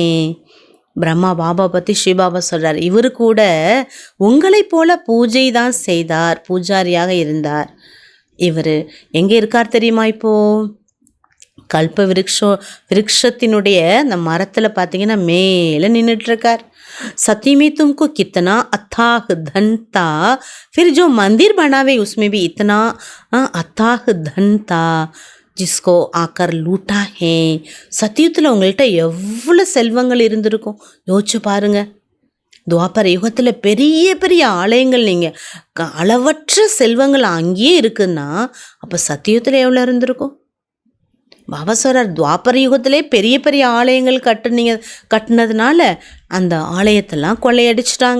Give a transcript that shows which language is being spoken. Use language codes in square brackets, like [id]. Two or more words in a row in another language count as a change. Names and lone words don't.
[ta] பிரம்மா பாபா பற்றி ஸ்ரீபாபா சொல்கிறார், இவர் கூட உங்களை போல பூஜை தான் செய்தார், பூஜாரியாக இருந்தார். இவர் எங்கே இருக்கார் தெரியுமா? இப்போது கல்ப விருட்சத்தினுடைய அந்த மரத்தில் பார்த்தீங்கன்னா மேலே நின்றுட்டுருக்கார். [hi] सती में तुमको कितना अथाह धन था, फिर जो मंदिर बनावे उसमें भी इतना अथाह धन था जिसको आकर लूटा है. [ta] சத்தியத்தில் உங்கள்கிட்ட எவ்வளோ செல்வங்கள் இருந்திருக்கும் யோசிச்சு பாருங்க. துவாபர யுகத்தில் பெரிய பெரிய ஆலயங்கள் நீங்கள் அளவற்ற செல்வங்கள் அங்கேயே இருக்குன்னா அப்போ சத்தியத்தில் எவ்வளோ இருந்திருக்கும்? பாபா சொல்றார், துவாபர யுகத்திலே பெரிய பெரிய ஆலயங்கள் கட்டினதுனால அந்த ஆலயத்தெல்லாம் கொள்ளையடிச்சிட்டாங்க.